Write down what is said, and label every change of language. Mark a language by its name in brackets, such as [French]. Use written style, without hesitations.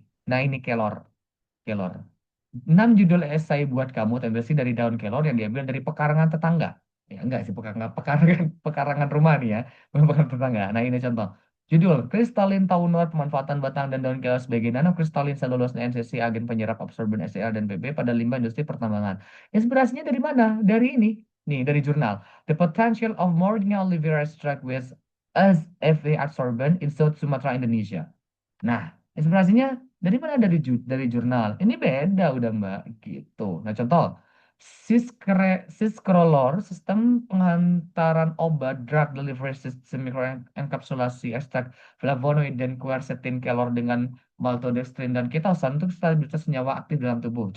[Indonesian] Nah ini kelor, kelor. 6 judul esai buat kamu terinspirasi dari daun kelor yang diambil dari pekarangan tetangga. Ya enggak sih pekarangan pekarangan pekarangan rumah nih ya, bukan pekarangan tetangga. Nah ini contoh. Judul Kristalin Tauner pemanfaatan batang dan daun kelor sebagai nanokristalin selulose NCC agen penyerap absorben SCR dan PP pada limbah industri pertambangan. Inspirasinya dari mana? Dari ini. Nih, dari jurnal. [English] The potential of Morgana olivera extract with as FA absorbent in South Sumatra, Indonesia. [Indonesian] Nah, inspirasinya dari mana? Dari jurnal. Ini beda udah Mbak gitu. Nah, contoh Siscrolor, sistem penghantaran obat drug delivery system mikroenkapsulasi ekstrak flavonoid dan quercetin kelor dengan maltodextrin dan ketosan untuk stabilitas senyawa aktif dalam tubuh.